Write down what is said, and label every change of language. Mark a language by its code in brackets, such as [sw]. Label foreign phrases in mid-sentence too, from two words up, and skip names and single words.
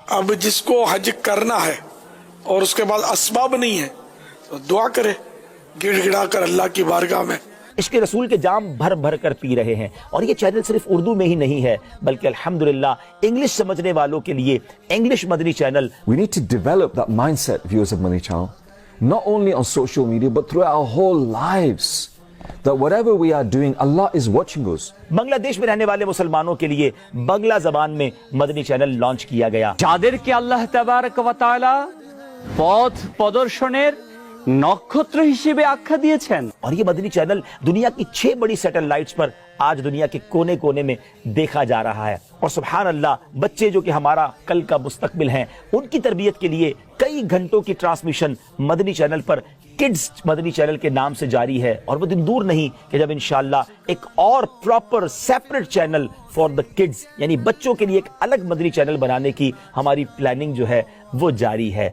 [ur] اب جس کو حج کرنا ہے اور اس کے بعد اسباب نہیں ہے تو دعا کرے گڑ گڑا کر اللہ کی بارگاہ میں۔ عشق رسول کے جام بھر بھر کر پی رہے ہیں اور یہ چینل صرف اردو میں ہی نہیں ہے بلکہ الحمدللہ انگلش سمجھنے والوں کے لیے انگلش مدنی چینل۔ [en] We need to develop that mindset, viewers of Money Channel, not only on social media but throughout our whole lives, that whatever we are doing, Allah is watching us. [ur] بنگلہ دیش میں رہنے والے مسلمانوں کے لیے بنگلہ زبان میں مدنی چینل لانچ کیا گیا۔ [bn] যাদেরকে আল্লাহ তাবারক ওয়া তাআলা পথ প্রদর্শনের নক্ষত্র হিসেবে আখ্যা দিয়েছেন। [ur] اور یہ مدنی چینل دنیا کی 6 بڑی سیٹلائٹس پر آج دنیا کے کونے کونے میں دیکھا جا رہا ہے اور سبحان اللہ بچے جو کہ ہمارا کل کا مستقبل ہیں ان کی تربیت کے لیے کئی گھنٹوں کی ٹرانسمیشن مدنی چینل پر کڈز مدنی چینل کے نام سے جاری ہے اور وہ دن دور نہیں کہ جب انشاءاللہ ایک اور [en] proper separate channel for the kids [ur] یعنی بچوں کے لیے ایک الگ مدنی چینل بنانے کی ہماری پلاننگ جو ہے وہ جاری ہے۔